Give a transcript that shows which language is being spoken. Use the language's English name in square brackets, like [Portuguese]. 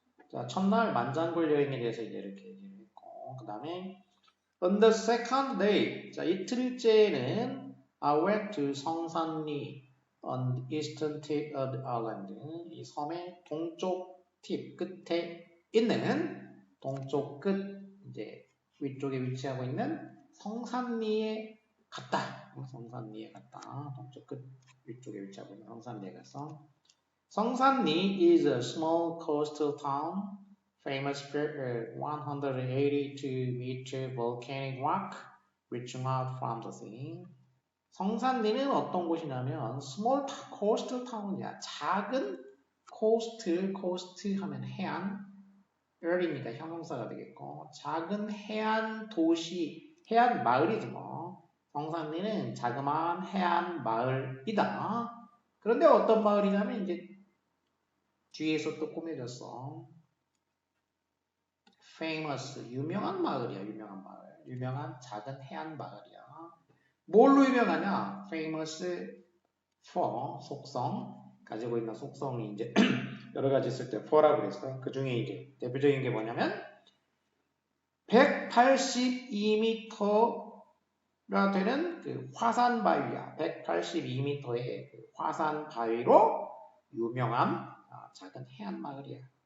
[Korean] 자, 첫날 만장굴 여행에 대해서 이제 이렇게 얘기를 했고, 그 다음에 [English] on the second day, [Korean] 자 이틀째는 [English] I went to [Korean] 성산리 [English] on the eastern tip of the island, [Korean] 이 섬의 동쪽 팁 끝에 있는 동쪽 끝 이제 위쪽에 위치하고 있는 성산리에 갔다. 성산리에 갔다. 동쪽 끝 위쪽에 위치하고 있는 성산리에 가서 [English] 성산리 is a small coastal town famous for 182-meter volcanic rock reaching out from the sea. [Korean] 성산리는 어떤 곳이냐면 [English] small coastal town [Korean] 이야. 작은 coast 하면 해안, early니까 형용사가 되겠고 작은 해안 도시, 해안 마을이지 뭐. 성산리는 자그마한 해안 마을이다. 그런데 어떤 마을이냐면 이제 뒤에서 또 꾸며졌어. famous, 유명한 마을이야. 유명한 마을. 유명한 작은 해안 마을이야. 뭘로 유명하냐? famous for, 속성. 가지고 있는 속성이 이제 여러 가지 있을 때 for라고 그랬어. 그 중에 이제 대표적인 게 뭐냐면 182m가 되는 그 화산 바위야. 182m의 그 화산 바위로 유명한 작은 해안 마을이야.